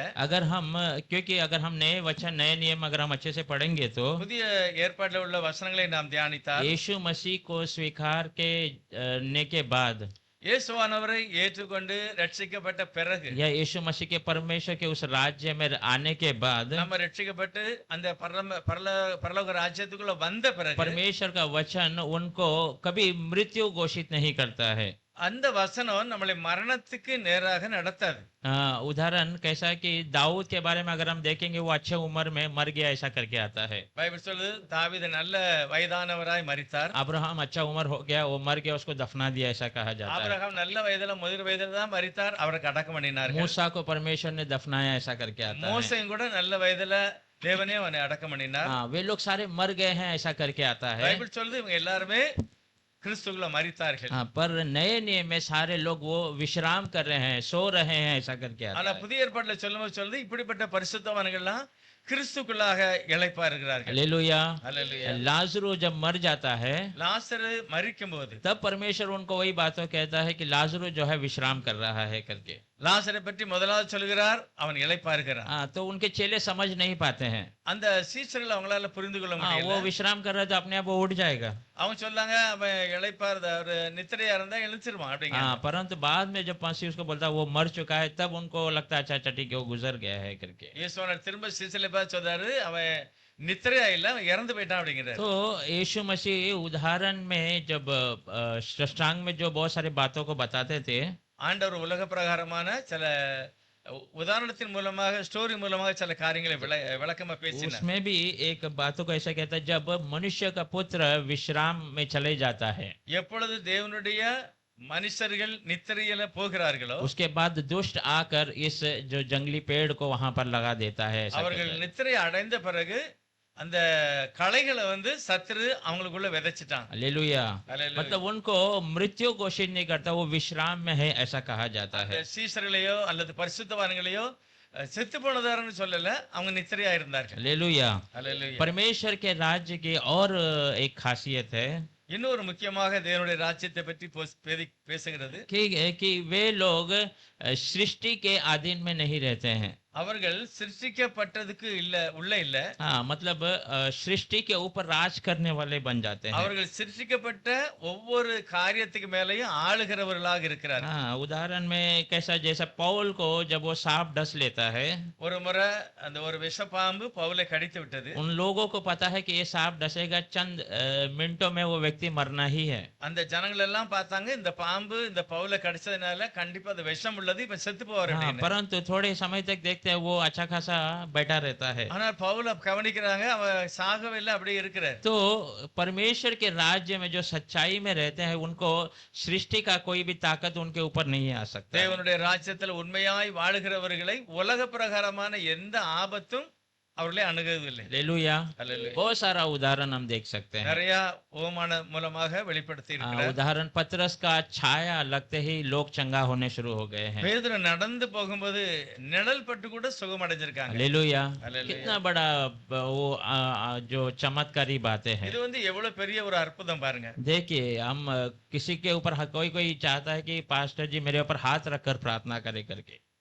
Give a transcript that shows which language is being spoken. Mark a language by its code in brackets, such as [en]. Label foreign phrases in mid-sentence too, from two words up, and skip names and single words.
[hi] अगर हम, क्योंकि अगर हम नए वचन, नए नियम अगर हम अच्छे से पढ़ेंगे तो [ta] புதிய ஏற்பாட்டில் உள்ள வசனங்களை நாம் தியானித்தால், [hi] यीशु मसीह को स्वीकार करने के बाद [ta] இயேசுவானவரை ஏற்றுக்கொண்டு ரட்சிக்கப்பட்ட பிறகு, [hi] या यीशु मसीह के परमेश्वर के उस राज्य में आने के बाद, [ta] நம்ம ரட்சிக்கப்பட்டு அந்த பரலோக ராஜ்யத்துக்குள்ள வந்த பிறகு, [hi] परमेश्वर का वचन उनको कभी मृत्यु घोषित नहीं करता है। [ta] அந்த வசனம் நம்மளை மரணத்துக்கு நேராக நடத்தாது. [hi] उदाहरण कैसा कि दाऊद के बारे में अगर हम देखेंगे, वो अच्छे उम्र में मर गया, ऐसा करके आता है। [ta] பைபிள் சொல்லுது தாவீது நல்ல வயதானவராய் மரித்தார். [hi] अब्राहम अच्छा उम्र हो गया, वो मर गया, उसको दफना दिया, ऐसा कहा जाता है। [ta] ஆபிரகாம் நல்ல வயதுல முதிர் வயதுல தான் மரித்தார், அவரை அடக்கம் பண்ணினார்கள். [hi] मूसा को परमेश्वर ने दफनाया, ऐसा करके आता है। [ta] மோசேயும் கூட நல்ல வயதுல தேவனே அவனை அடக்கம் பண்ணினார். [hi] हाँ, वे लोग सारे मर गए हैं, ऐसा करके आता है। [ta] பைபிள் சொல்லுது இவங்க எல்லாருமே கிறிஸ்துக்குள்ள மரித்தார்கள். [hi] हाँ, पर नए नियम में सारे लोग वो विश्राम कर रहे हैं, सो रहे हैं, ऐसा करके आता [ta] ஆனா [hi] है। [ta] புதிய ஏற்பாட்டுல சொல்லும்போது சொல்லுது இப்படிப்பட்ட பரிசுத்தவான்கள்லாம் கிறிஸ்துக்குள்ளாக இளைப்பா இருக்கிறார்கள். [hi] हालेलुया। [ta] ஹல்லேலூயா. [hi] लाजरू जब मर जाता है, [ta] லாசரு மரிக்கும் போது [hi] तब परमेश्वर उनको वही बातों कहता है कि लाजरू जो है विश्राम कर रहा है करके। [ta] லாசரை பற்றி முதலாவது சொல்கிறார், அவன் இளைப்பா இருக்கிறான். [hi] हाँ, तो उनके चेले समझ नहीं पाते हैं। [ta] அந்த சீசர்கள் அவங்களால புரிந்து கொள்ள [hi] हाँ, [ta] முடியல. [hi] वो विश्राम कर रहा है तो अपने आप वो उठ जाएगा। [ta] அவங்க சொல்லாங்க அவன் இளைப்பா ஒரு நித்திரையா இருந்தா எழுச்சிருவான் அப்படிங்க. [hi] हाँ, परंतु बाद में जब मसीह उसको बोलता है वो मर चुका है, तब उनको लगता है अच्छा अच्छा ठीक है, वो गुजर गया है करके। [ta] இயேசுவானவர் திரும்ப சீசர்களை பார்த்து சொல்றாரு, அவன் நித்திரையா இல்ல, அவன் இறந்து போயிட்டான் அப்படிங்கிறார். [hi] तो यीशु मसीह उदाहरण में जब सष्टांग में जो बहुत सारी बातों को बताते थे, [ta] ஆண்டவர் உலக பிரகாரமான சில உதாரணத்தின் மூலமாக, ஸ்டோரி மூலமாக சில காரியங்களை விளக்கமா பேசினார். [hi] उसमें भी एक बातों को ऐसा कहता है, जब मनुष्य का पुत्र विश्राम में चले जाता है, [ta] எப்பொழுது தேவனுடைய மனுஷர்கள் நித்திரையில போகிறார்களோ, [hi] उसके बाद दुष्ट आकर इस जो जंगली पेड़ को वहां पर लगा देता है, ऐसा [ta] அவர்கள் [hi] कहता है। [ta] நித்திரை அடைந்த பிறகு அந்த களைகளை சத்துரு அவங்களுக்குள்ள விதைச்சிட்டான். [hi] हालेलुया। [ta] ஹல்லேலூயா. [hi] मतलब उनको मृत्यु घोषित नहीं करता, वो विश्राम में है, ऐसा कहा जाता [ta] அந்த [hi] है। [ta] சீசர்களையோ அல்லது பரிசுத்தவான்களையோ செத்து போனதாருன்னு சொல்லல, அவங்க நித்திரையா இருந்தார்கள். [hi] हालेलुया। [ta] ஹல்லேலூயா. [hi] परमेश्वर के राज्य की और एक खासियत है [ta] இன்னொரு முக்கியமாக தேவனுடைய ராஜ்யத்தை பற்றி பேசுகிறது. [hi] कि वे लोग सृष्टि के अधीन में नहीं रहते हैं। [ta] அவர்கள் சிருஷ்டிக்கப்பட்டதுக்கு உள்ள இல்ல, [hi] हाँ, मतलब सृष्टि के ऊपर राज करने वाले बन जाते हैं। [ta] அவர்கள் சிருஷ்டிக்கப்பட்ட ஒவ்வொரு காரியத்துக்கு மேலேயும் ஆளுகிறவர்களாக இருக்கிறார்கள். [hi] हाँ, उदाहरण में कैसा, जैसा पौल को जब वो सांप डस लेता है, [ta] ஒரு முறை அந்த ஒரு விஷப்பாம்பு பவுலை கடித்து விட்டது. [hi] उन लोगों को पता है कि ये सांप डसेगा, चंद मिनटों में वो व्यक्ति मरना ही है। [ta] அந்த ஜனங்கள் எல்லாம் பார்த்தாங்க, இந்த பாம்பு இந்த பவுலை கடிச்சதுனால கண்டிப்பா அது விஷம் உள்ளது, இப்ப செத்து போவார் [hi] हाँ, [ta] அப்படின்னு. [hi] परंतु थोड़े समय तक देखते हैं वो अच्छा खासा बैठा रहता है। [ta] ஆனால் பவுல கவனிக்கிறாங்க, அவன் சாகவே இல்லை, அப்படியே இருக்கிறார். [hi] तो परमेश्वर के राज्य में जो सच्चाई में रहते हैं, उनको सृष्टि का कोई भी ताकत उनके ऊपर नहीं आ सकता। [ta] தேவனுடைய ராஜ்யத்துல உண்மையாய் வாழுகிறவர்களை உலக பிரகாரமான எந்த ஆபத்தும் அவர்களே அணுகுவதில்லை. [hi] हालेलुया। [ta] ஹல்லேலூயா. [hi] बहुत सारा उदाहरण हम देख सकते हैं। [ta] நிறைய உவமான மூலமாக வெளிப்படுத்தி இருக்கிறார். [hi] उदाहरण पतरस का छाया लगते ही लोग चंगा होने शुरू हो गए हैं। [ta] பேதுரு நடந்து போகும்போது நிழல் பட்டு கூட சுகம் அடைஞ்சிருக்காங்க. [hi] हालेलुया। हालेलुया। कितना बड़ा वो जो चमत्कारी बातें हैं। [ta] இது எவ்வளவு பெரிய ஒரு அற்புதம் பாருங்க. [hi] देखिए, हम किसी के ऊपर कोई चाहता है कि पास्टर जी मेरे ऊपर हाथ रखकर प्रार्थना करे करके।